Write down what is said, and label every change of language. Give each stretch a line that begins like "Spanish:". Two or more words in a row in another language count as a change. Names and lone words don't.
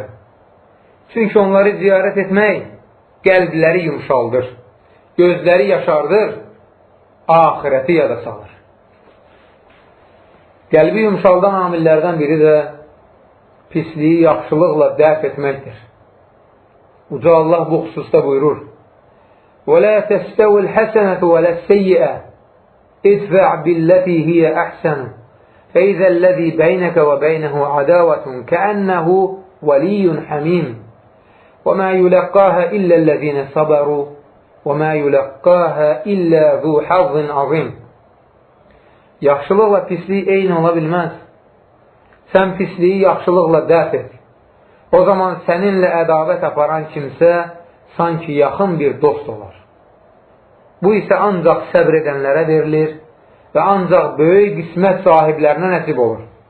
Azerbaijani: Çünki onları ziyarət etmək qəlbləri yumşaldır, gözləri yaşardır, ahirəti yada salır. Qəlbi yumşaldan amillərdən biri də pisliyi yaxşılıqla dəf etməkdir. Uca Allah bu xüsusda buyurur:
Arabic: وَلَا تَسْتَوِ الْحَسَنَةُ وَلَا السَّيِّئَ اِدْفَعْ بِالَّتِي هِيَ أَحْسَنُ فَإِذَا الَّذِي بَيْنَكَ وَبَيْنَهُ عَدَاوَةٌ كَأَنَّهُ وَلِيٌّ حَمِيمٌ وَمَا يُلَقَّاهَا إِلَّا الَّذِينَ صَبَرُوا وَمَا يُلَقَّاهَا إِلَّا ذُو حَظٍّ عَظِيمٍ.
Azerbaijani: Yaxşılıqla pislik eyni ola bilməz. Sən pisliyi yaxşılıqla dəf et. O zaman səninlə ədavət aparan kimsə sanki yaxın bir dost olar. Bu isə ancaq səbr edənlərə verilir və ancaq böyük qismət sahiblərinə nəsib olur.